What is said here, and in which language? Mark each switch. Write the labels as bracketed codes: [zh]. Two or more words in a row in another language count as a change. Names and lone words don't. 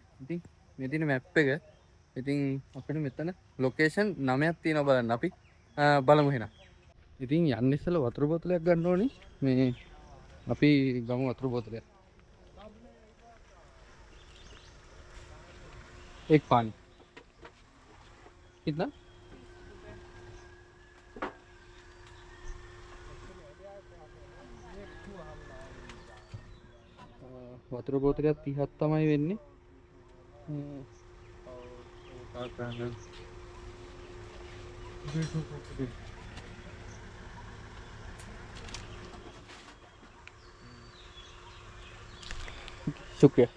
[si] ඉතින් මේ තියෙන මැප් එක. ඉතින් අපිට මෙතන ලොකේෂන් 9ක් තියෙනවා බලන්න. අපි බලමු එහෙනම්. ඉතින් යන්න ඉස්සෙල්ලා වතුර බෝතලයක් ගන්න ඕනේ. මේ අපි ගමු වතුර බෝතලයක්. [hi] एक पानी कितना [si] වතුර බෝතලයක් 30ක් තමයි වෙන්නේ. [hi] शुक्रिया.